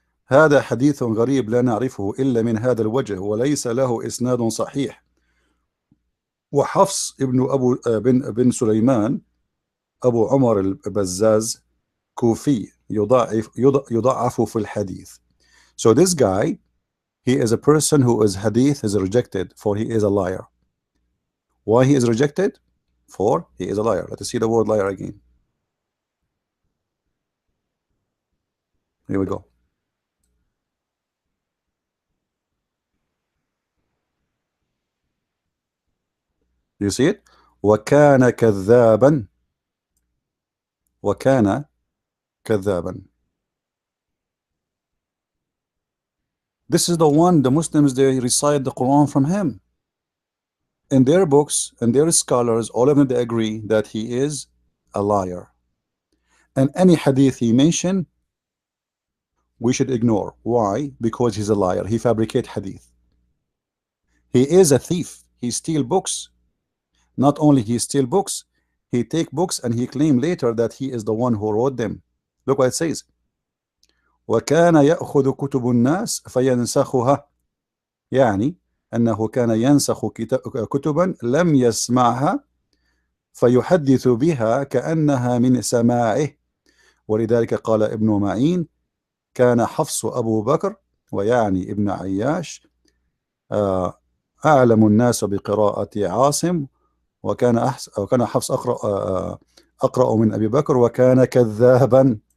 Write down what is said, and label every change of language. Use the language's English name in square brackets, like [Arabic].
[Arabic] هذا حديث غريب لا نعرفه إلا من هذا الوجه وليس له إسناد صحيح. وحفص ابن أبو بن سليمان أبو عمر البزاز كوفي يضعف في الحديث. [English] So this guy, he is a person who is hadith is rejected, for he is a liar. Why he is rejected? For he is a liar. Let us see the word liar again. Here we go. You see it? [Arabic] وكان كذابا. وكان كذابا. [English] This is the one the Muslims, they recite the Quran from him. In their books and their scholars, all of them, they agree that he is a liar. And any hadith he mentioned, we should ignore. Why? Because he's a liar. He fabricates hadith. He is a thief. He steals books. Not only he steals books, he take books and he claim later that he is the one who wrote them. Look what it says. [Arabic] وكان يأخذ كتب الناس فينسخها. يعني أنه كان ينسخ كتبا لم يسمعها فيحدث بها كأنها من سماعه. ولذلك قال ابن معين كان حفص أبو بكر، ويعني ابن عياش، أعلم الناس بقراءة عاصم، وكان حفص أقرأ من أبي بكر، وكان كذابا.